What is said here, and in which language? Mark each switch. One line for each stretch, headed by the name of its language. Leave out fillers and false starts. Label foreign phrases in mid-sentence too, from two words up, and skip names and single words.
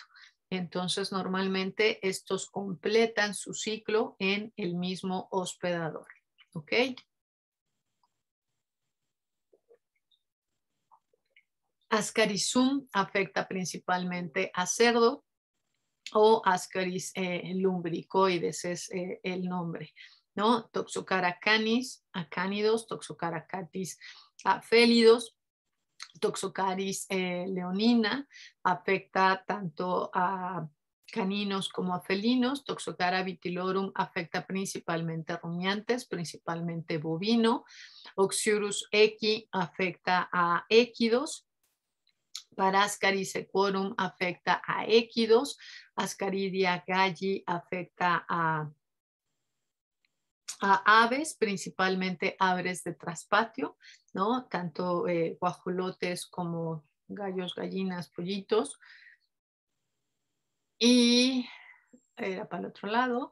Spanish: Entonces, normalmente estos completan su ciclo en el mismo hospedador, ¿ok? Ascarisum afecta principalmente a cerdo o Ascaris lumbricoides es el nombre, ¿no? Toxocara canis, acánidos, Toxocara catis félidos, Toxocaris leonina afecta tanto a caninos como a felinos. Toxocara vitilorum afecta principalmente a rumiantes, principalmente bovino. Oxyurus equi afecta a équidos. Parascaris equorum afecta a équidos. Ascaridia galli afecta a aves, principalmente aves de traspatio, ¿no? Tanto guajolotes como gallos, gallinas, pollitos. Y era para el otro lado.